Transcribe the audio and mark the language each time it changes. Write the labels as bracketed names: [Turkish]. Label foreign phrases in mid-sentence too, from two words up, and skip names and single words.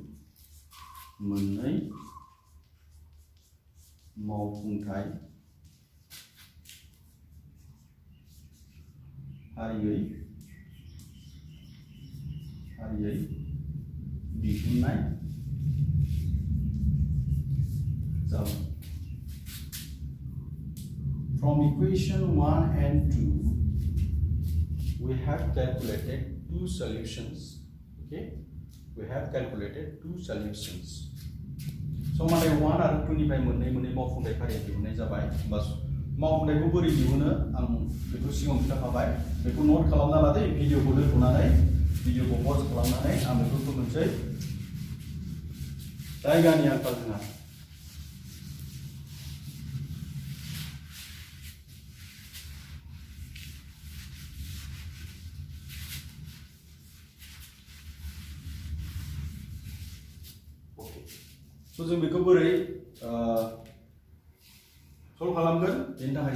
[Bodo] मावफुंथाय फारियै दिहुननाय जाबाय [English] From equation 1 and 2 we have calculated two solutions okay we have calculated two solutions [Bodo] समानथाय 1 आरो 2 निफ्राय मोननै मावफुंथाय फारि दिहुननाय जाबाय बस मावफुंथायखौ बोरै दिहुनो आं बेखौ सिगाङाव खिन्थाखाबाय बेखौ नोट खालामना लादो भिडिअखौ दोनथ'नानै भिडिअखौ पज खालामनानै आं बेखौ फोरमायनोसै जायगानि आंखाल जोंहा जों बेखौ बोरै सल्भ खालामगोन बेनि थाखाय